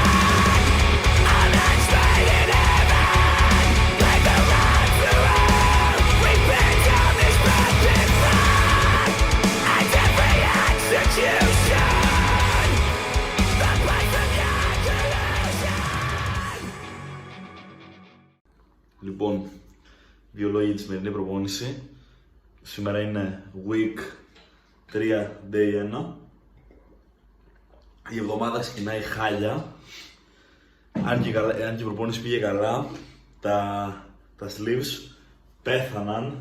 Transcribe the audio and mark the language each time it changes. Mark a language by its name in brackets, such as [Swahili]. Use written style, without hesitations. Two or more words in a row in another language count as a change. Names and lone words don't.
[English] A match made in heaven. Back to road to hell. We've been down this path before. And every execution. The place of your collusion. [Greek] Λοιπόν, δύο λόγια για τη σημερινή προπόνηση. Σήμερα είναι [English] week 3, day 1. [Greek] Η εβδομάδα ξεκινάει χάλια. Αν και η προπόνηση πήγε καλά, τα sleeves πέθαναν.